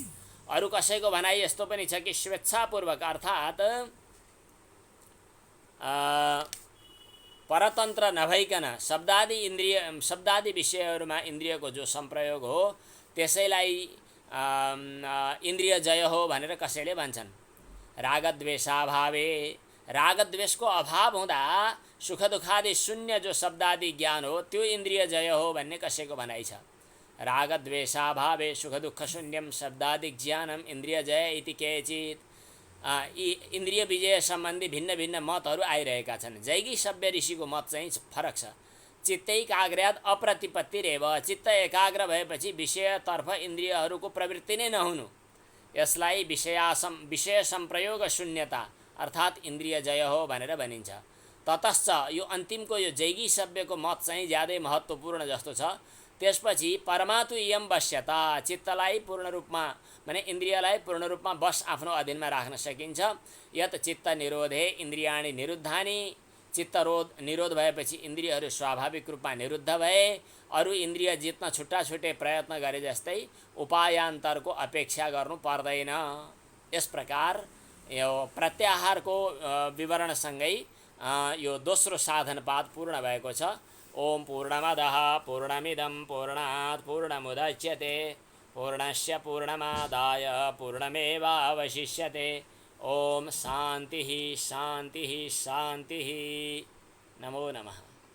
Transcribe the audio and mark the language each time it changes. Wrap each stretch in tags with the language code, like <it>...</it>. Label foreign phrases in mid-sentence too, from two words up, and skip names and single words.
<ne>अरू कसैको भनाइ यस्तो पनि छ कि स्वेच्छापूर्वक अर्थात् परतन्त्र नभइकन शब्दादि विषयहरूमा इन्द्रियको जो संप्रयोग हो त्यसैलाई इन्द्रिय जय हो भनेर कसैले भन्छन्। रागद्वेषाभावे, रागद्वेषको अभाव हुँदा सुख दुखादि शून्य जो शब्दादि ज्ञान हो त्यो इन्द्रिय जय हो भन्ने कसैको भनाइ छ।</ne> <sa>रागद्वेषाभावे सुख दुःख शून्यम शब्दादि ज्ञानम इन्द्रिय जय इति केचित्।</sa> <ne>यी इन्द्रिय विजय सम्बन्धी भिन्न भिन्न मतहरू आइरहेका छन्। जैगी सभ्य ऋषिको मत चाहिँ फरक छ।</ne> <sa>चित्तैकाग्र्यात् अप्रतिपत्तिरेव,</sa> <ne>चित्त एकाग्र भएपछि विषयतर्फ इन्द्रियहरूको प्रवृत्ति नै नहुनु, यसलाई विषय संप्रयोग शून्यता अर्थात् इन्द्रिय जय हो भनेर भनिन्छ। ततश्च यो अन्तिमको यो जैगी सभ्यको मत चाहिँ ज्यादै महत्त्वपूर्ण जस्तो छ। त्यसपछि</ne> <sa>परमातु इयम वश्यता,</sa> <ne>चित्तलाई पूर्ण रूपमा माने इन्द्रियलाई पूर्ण रूपमा वश आफ्नो अधीनमा राख्न सकिन्छ।</ne> <sa>यत चित्त निरोधे इन्द्रियाणि निरुद्धानि,</sa> <ne>चित्त निरोध भएपछि इन्द्रियहरू स्वाभाविक रूपमा निरुद्ध भए, अरू इन्द्रिय जित्न छुट्टा छुट्टै प्रयत्न गरे जस्तै उपायान्तरको अपेक्षा गर्नु पर्दैन। यस प्रकार यो प्रत्याहारको विवरणसँगै यो दोस्रो साधनपाद पूर्ण भएको छ।</ne> <sa>ओम पूर्णमदः पूर्णमिदं पूर्णात् पूर्णमुदच्यते पूर्णस्य पूर्णमादाय पूर्णमेवावशिष्यते। ओम शान्तिः शान्तिः शान्तिः। नमो नमः।</sa>